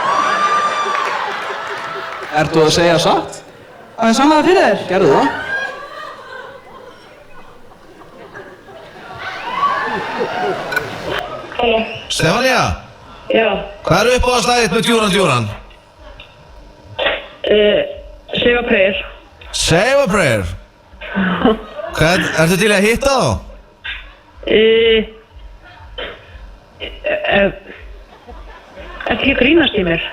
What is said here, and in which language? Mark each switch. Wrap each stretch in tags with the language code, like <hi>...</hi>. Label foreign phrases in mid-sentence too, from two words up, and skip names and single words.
<is>Ertu að segja satt? Á ég sanna það fyrir þér? Gerðu það. Halló. Stefánía? Já. Hvað eru uppáhaldslagið með Duran Duran? Save a Prayer. Save a Prayer? Ertu til að hitta þá? Ertu ekki að grínast í mér?</is>